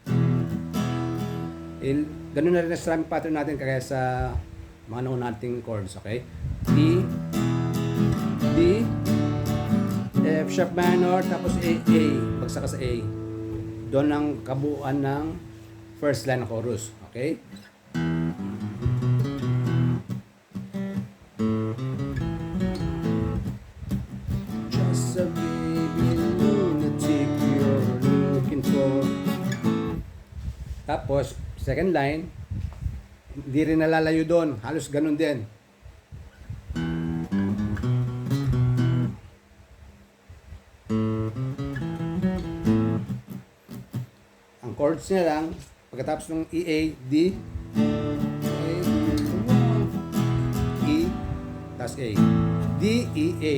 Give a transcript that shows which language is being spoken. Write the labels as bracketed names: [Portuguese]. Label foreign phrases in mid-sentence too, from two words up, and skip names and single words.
[Filipino] Ganon na rin ang [English] strumming pattern [Filipino] natin kaya sa mga noon nating chords, okay? E, D, [English] F sharp minor, [Filipino] tapos A, bagsak ka sa A. Doon ang kabuuan ng [English] first line [Filipino] ng chorus, okay? [English] Just a baby lunatic you're looking for. [Filipino] Tapos, [English] second line, [Filipino] hindi rin nalalayo doon. Halos ganun din. Ang chords niya lang, pagkatapos ng E, A, D, E, tas A. D, E, A.